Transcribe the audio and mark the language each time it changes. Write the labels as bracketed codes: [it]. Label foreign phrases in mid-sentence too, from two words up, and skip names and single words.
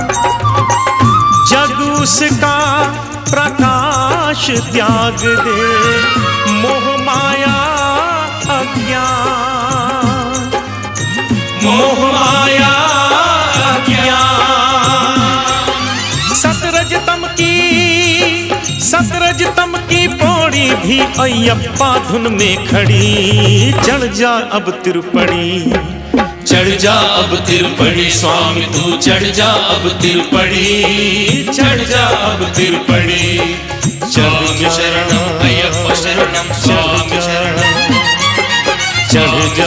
[hi] जग उसका प्रकाश त्याग दे मोह माया अज्ञान, मोह माया अज्ञान। सतरजतम की पौड़ी भी अय्यप्पा धुन में खड़ी, चढ़ जा अब तिरुपड़ी। चढ़ जा अब तिरुपड़ी स्वामी तू चढ़ जा अब तिरुपड़ी, चढ़ जा अब तिरुपड़ी। [sa] स्वामी शरणम अय्यप्प शरणम स्वामी शरणम, [hi] चढ़ जा